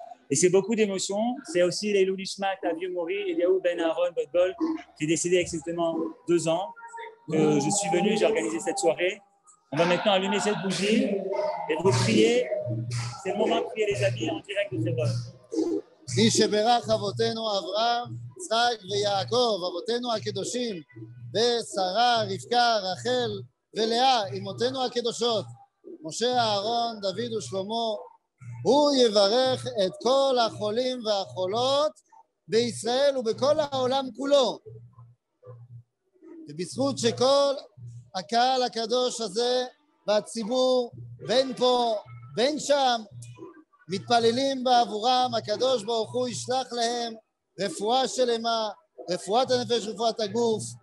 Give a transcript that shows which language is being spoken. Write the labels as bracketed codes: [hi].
[fr] Et c'est beaucoup d'émotions. C'est aussi les Loulismat, Avieux Mori, Eliaou Ben Aaron Bodbol, qui est décédé il y a exactement 2 ans. Je suis venu, j'ai organisé cette soirée. On va maintenant allumer cette bougie et vous prier. C'est le moment de prier les amis en direct de Hebron. [he] מי שברך אבותינו אברהם, יצחק ויעקב, אבותינו הקדושים, ושרה, רבקה, רחל ולאה, אמותינו הקדושות, משה, אהרון, דוד ושלמה, הוא יברך את כל החולים והחולות בישראל ובכל העולם כולו. ובזכות שכל הקהל הקדוש הזה והציבור, בין פה, בין שם, מתפללים בעבורם, הקדוש ברוך הוא ישלח להם רפואה שלמה, רפואת הנפש, רפואת הגוף,